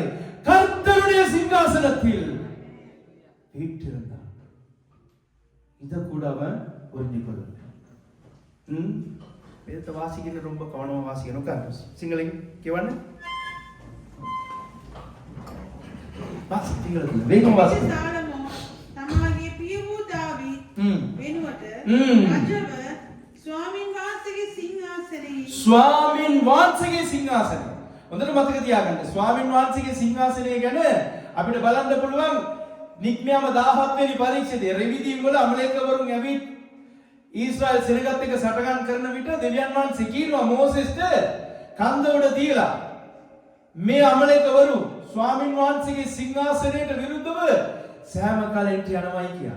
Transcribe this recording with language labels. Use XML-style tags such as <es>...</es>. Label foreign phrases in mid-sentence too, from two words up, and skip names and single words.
<ta>கர்த்தருடைய சிங்காசனத்தில் வீற்றிருந்தார். இத கூட அவன் புரிஞ்சு கொள்ளல. வேதத்தை வாசிக்கிற ரொம்ப கவனமா வாசிக்கணும். சிங்களம் கேவன வாசிக்கிறதுல வேகம் வாசிக்கணும்.</ta> <si>තමාගේ පිය වූ දාවීද් වෙනුවට රජව ස්වාමින් වහන්සේගේ සිංහාසනය. හොඳට මතක තියාගන්න. ස්වාමින් වහන්සේගේ සිංහාසනය ගැන අපිට බලන්න පුළුවන් නික්මයම 17 වෙනි පරීක්ෂණයේ රෙවිදීම් වල අමලේකවරුන් ඇවිත් ඊශ්‍රායල් සෙනගත් එක සටගන් කරන විට දෙවියන් වහන්සේ කියනවා මෝසෙස්ට කන්ද උඩ තියලා මේ අමලේකවරු ස්වාමින් වහන්සේගේ සිංහාසනයට විරුද්ධව සෑම කාලෙට යනවායි කියලා.</si>